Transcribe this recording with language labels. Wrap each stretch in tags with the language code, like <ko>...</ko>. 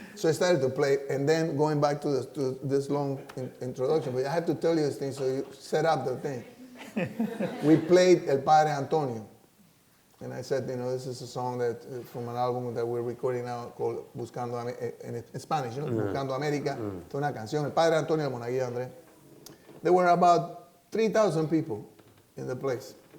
<en>So I started to play, and then going back to this long introduction, but I have to tell you this thing, so you set up the thing. We played El Padre Antonio. And I said, this is a song that from an album that we're recording now called Buscando, in Spanish, Buscando América.</en> <es>Es una canción, El Padre Antonio de Monaguillo Andrés.</es> <en>There were about 3,000 people in the place.</en>